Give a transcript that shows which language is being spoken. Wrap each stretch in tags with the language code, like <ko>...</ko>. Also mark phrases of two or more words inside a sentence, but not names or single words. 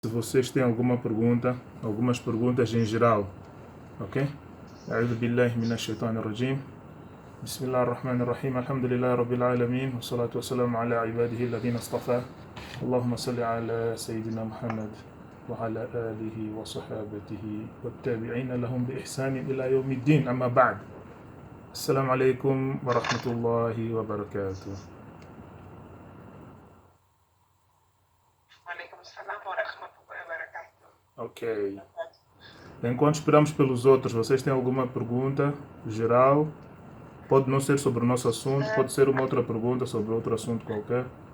<pt>Se vocês têm alguma pergunta, algumas perguntas em geral, ok?</pt> <ar>أعوذ بالله من الشيطان الرجيم بسم الله الرحمن الرحيم الحمد لله رب العالمين والصلاة والسلام على عباده الذين اصطفى اللهم صل على سيدنا محمد وعلى آله وصحابته والتابعين لهم بإحسان إلى يوم الدين أما بعد السلام عليكم ورحمة الله وبركاته.</ar> <pt>Ok. Enquanto esperamos pelos outros, vocês têm alguma pergunta geral? Pode não ser sobre o nosso assunto, pode ser uma outra pergunta sobre outro assunto qualquer.</pt>